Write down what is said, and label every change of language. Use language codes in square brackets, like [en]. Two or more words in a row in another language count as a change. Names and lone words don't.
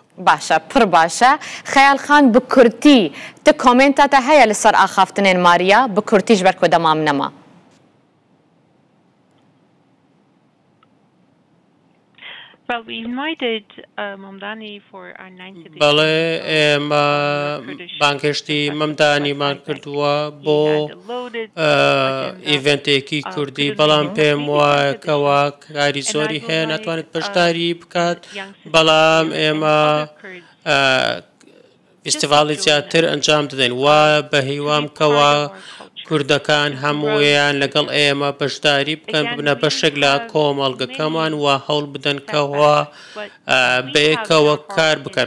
[ku] باشە پڕ باشە. خەیال خان بە کورتی تە کۆمنتاتە هەیە لەسەر ئاخافتنێن ماریا بە کورتیش بەرکۆ دەمام نەما. [en] Well, we invited Mamdani for our 90th [ckb] بەڵێ ئێمە بانگهێشتی مەمدانیمان کردووە بۆ ئیڤنتێکی کوردی، بەڵام پێم وایە کەوا کاری زۆری هەیە ناتوانێت بەشداری بکات، بەڵام ئێمە فستیڤاڵی زیاتر ئەنجام دەدەین و بە هیوام کەوا کوردەکان هەموویان لەگەڵ ئێمە بەشداری بکەن ببنە بەشێک لە کۆمەڵگەکەمان و هەوڵ بدەن کەوا بەیەکەوە کار بکات.